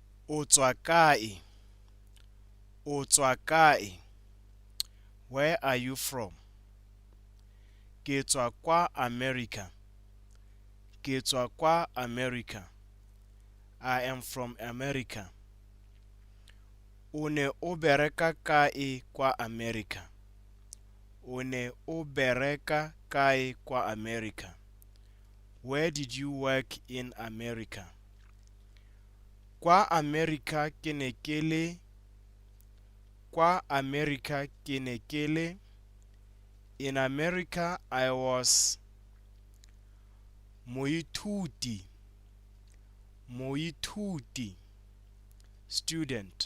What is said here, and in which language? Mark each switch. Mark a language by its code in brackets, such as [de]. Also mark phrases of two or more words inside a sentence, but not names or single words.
[tn] O tswa kae? O tswa kae? [en] Where are you from? [tn] Ke tswa kwa America. Ke tswa kwa America. [en] I am from America. [tn] O ne o bereka kae kwa America? O ne o bereka kae kwa America? [en] Where did you work in America? [tn] Kwa America ke ne ke le Kwa America ke ne ke le [en] In America I was [tn] moithuti. Moithuti, student.